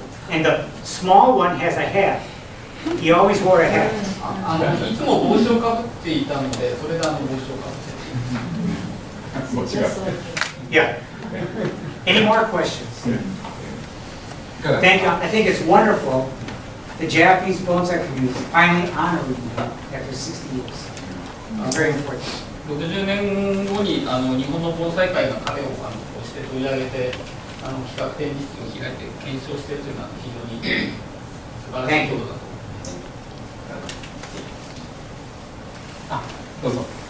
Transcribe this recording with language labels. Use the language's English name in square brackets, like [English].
[English] And the small one has a hat. He always wore a hat. [Japanese] いつも帽子をかぶっていたので、それで帽子をかぶっている。 [English] Yeah. Any more questions? Thank you. I think it's wonderful. The Japanese bonsai community is finally honoring you after 60 years. Very important. [Japanese] 60年後に日本の盆栽会が彼をこうして取り上げて企画展示室を開いて検証しているというのは非常に素晴らしいことだと思います。どうぞ。